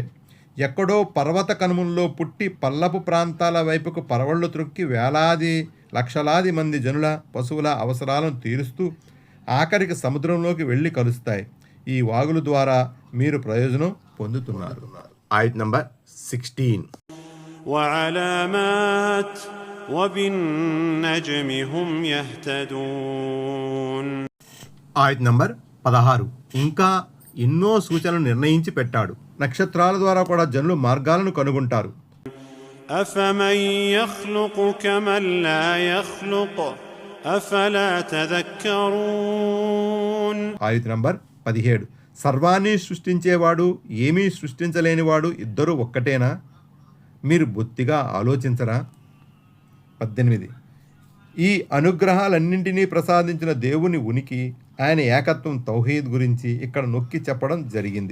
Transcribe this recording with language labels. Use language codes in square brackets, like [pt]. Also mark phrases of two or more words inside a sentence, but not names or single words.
[te] ఎక్కడో పర్వత కనుమల్లో పుట్టి పల్లపు ప్రాంతాల వైపుకు పరవళ్ళు త్రొక్కి వేలాది లక్షలాది మంది జనుల, పశువుల అవసరాలను తీరుస్తూ ఆఖరికి సముద్రంలోకి వెళ్ళి కలుస్తాయి. ఈ వాగుల ద్వారా మీరు ప్రయోజనం పొందుతున్నారు. ఆయత్ నంబర్ 16. [ar] وعلامات وبالنجم هم يهتدون. [te] ఆయత్ నంబర్ 16. ఇంకా ఎన్నో సూచనలు నిర్ణయించి పెట్టాడు. నక్షత్రాల ద్వారా కూడా జనులు మార్గాలను కనుగొంటారు. [ar] أفمن يخلق كمن لا يخلق أفلا تذكرون. [te] ఆయత్ నంబర్ 17. సర్వాన్ని సృష్టించేవాడు, ఏమీ సృష్టించలేనివాడు ఇద్దరు ఒక్కటేనా? మీరు బొత్తిగా ఆలోచించరా? 18. ఈ అనుగ్రహాలన్నింటినీ ప్రసాదించిన దేవుని ఉనికి, ఆయన ఏకత్వం, తౌహీద్ గురించి ఇక్కడ నొక్కి చెప్పడం జరిగింది.